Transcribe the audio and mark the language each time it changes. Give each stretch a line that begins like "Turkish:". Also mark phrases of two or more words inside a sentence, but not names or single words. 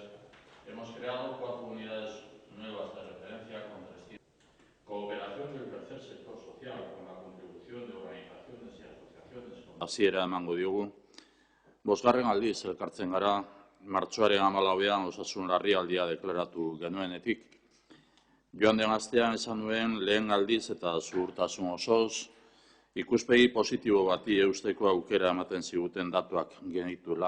Spanish: Hemos creado 4 unidades nuevas de referencia con 300. Cooperación del tercer sector social con la contribución de organizaciones y asociaciones.
Basque: Hasiera emango diogu. Bosgarren aldiz elkartzen gara, martxoaren 14ean osasun larrialdia deklaratu genuenetik. Joan den astean esan nuen lehen aldiz eta zuhurtasun osoz, ikuspegi positibo bati eusteko aukera ematen ziguten datuak genituela.